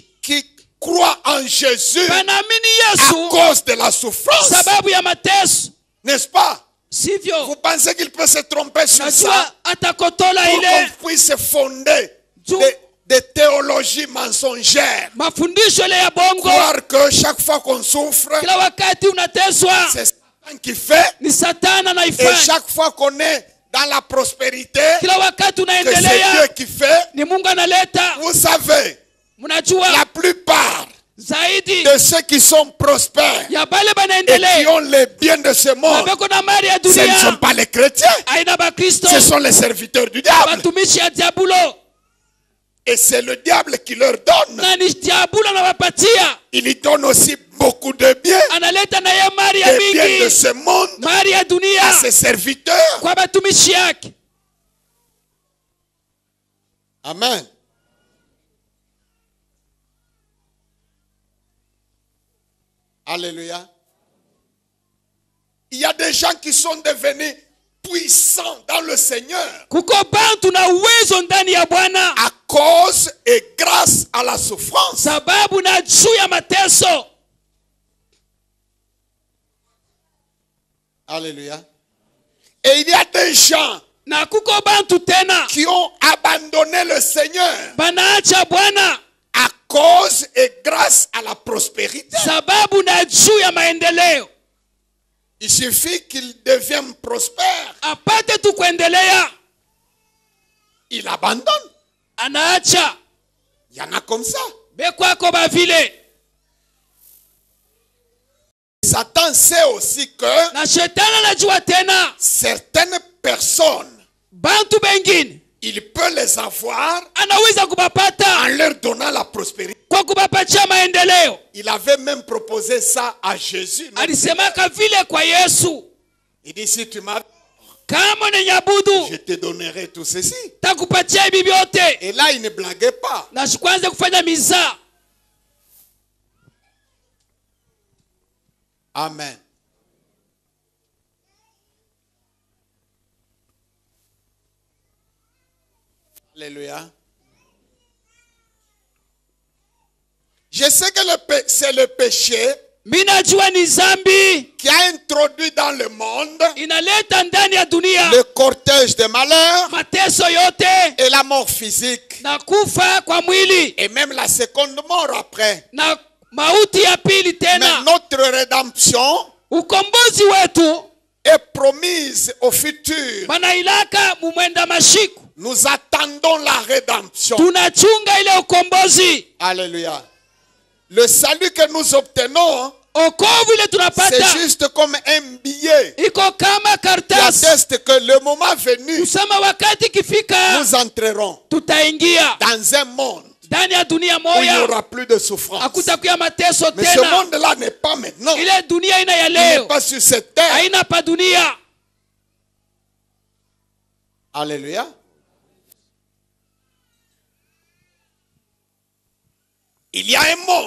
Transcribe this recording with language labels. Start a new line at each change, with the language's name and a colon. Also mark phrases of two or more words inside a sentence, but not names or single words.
French: qui croient en Jésus
Swahili: banamini
French: à
Swahili: Yesu
French: cause de la souffrance.
Swahili: sababu ya mateso.
French: N'est-ce pas?
Swahili: sivyo?
French: Vous pensez qu'il peut se tromper sur
Swahili: Najua
French: ça
Swahili: atakotola
French: pour
Swahili: ile
French: qu'on puisse fonder Ju- des théologies mensongères?
Swahili: mafundisho ile ya bongo.
French: Croire que chaque fois qu'on souffre,
Swahili: Kila wakati unateswa
French: c'est Satan qui fait.
Swahili: ni Satana
French: Et
Swahili: anaifanya.
French: chaque fois qu'on est dans la prospérité,
Swahili: Kila wakati
French: que c'est Dieu
Swahili: unaendelea
French: qui fait.
Swahili: ni Mungu analeta.
French: Vous savez,
Swahili: Mnajua
French: la plupart
Swahili: zaidi
French: de ceux qui sont prospères
Swahili: ya bale
French: et qui
Swahili: banaendelea
French: ont les biens de ce monde,
Swahili: mabeko na mali ya
French: ce ne sont
Swahili: dunia
French: pas les chrétiens,
Swahili: aina bakristo
French: ce sont les serviteurs du diable.
Swahili: batumishi ya diabulo,
French: Et c'est le diable qui leur donne.
Swahili: na ni diabulo anawapatia.
French: Il y donne aussi beaucoup de biens,
Swahili: Analeta na ye mali ya
French: des biens de
Swahili: mingi,
French: ce monde
Swahili: mali ya
French: à
Swahili: dunia
French: ses serviteurs.
Swahili: kwa batumishi yake.
French: Amen. Alléluia. Il y a des gens qui sont devenus puissants dans le Seigneur
Swahili: Kuko bantu na uwezo ndani ya Bwana
French: à cause et grâce à la souffrance.
Swahili: sababu na juu ya mateso.
French: Alléluia. Et il y a des gens
Swahili: Na kuko bantu tena
French: qui ont abandonné le Seigneur
Swahili: banaacha Bwana
French: à cause et grâce à la prospérité.
Swahili: sababu na juu ya maendeleo.
French: Il suffit qu'ils deviennent prospères,
Swahili: Apate tu kuendelea,
French: ils abandonnent.
Swahili: anaacha.
French: Il y en a comme ça.
Swahili: Bekwako bavile.
French: Satan sait aussi que
Swahili: Na shetani anajua tena
French: certaines personnes,
Swahili: bantu bengine
French: il peut les avoir
Swahili: anaweza kubapata
French: en leur donnant la prospérité.
Swahili: kwa kubapatia maendeleo.
French: Il avait même proposé ça à Jésus.
Swahili: Alisemaka vile kwa Yesu,
French: Il dit, si tu m'as,
Swahili: kama unanyabudu
French: je te donnerai tout ceci.
Swahili: takupatia hivi vyote.
French: Et là, il ne blaguait pas.
Swahili: Na sikwanze kufanya mizaa.
French: Amen. Alléluia. Je sais que c'est le péché
Swahili: Minajua ni zambi
French: qui a introduit dans le monde
Swahili: inaleta ndani ya dunia
French: le cortège des malheurs
Swahili: mateso yote
French: et la mort physique.
Swahili: na kufa kwa mwili
French: Et même la seconde mort après.
Swahili: na mauti ya pili
French: Mais
Swahili: tena.
French: notre rédemption
Swahili: Ukombozi wetu
French: est promise au futur.
Swahili: banailaka mumwenda mashiku.
French: Nous attendons la rédemption.
Swahili: Tunachunga ile ukombozi.
French: Alléluia. Le salut que nous obtenons,
Swahili: Okovu ile
French: c'est
Swahili: tunapata
French: juste comme un billet
Swahili: iko kama
French: qui
Swahili: karatasi.
French: atteste que le moment venu,
Swahili: Kusema wakati kifika
French: nous entrerons
Swahili: tutaingia
French: dans un monde
Swahili: ndani ya dunia
French: où il n'y
Swahili: moya,
French: aura plus de souffrance.
Swahili: hakutakuya mateso
French: Mais ce
Swahili: tena.
French: monde-là n'est pas maintenant. Il
Swahili: Ile dunia ina ya
French: n'est
Swahili: leo
French: pas sur cette terre.
Swahili: haina pa dunia.
French: Alléluia. Il y a un monde.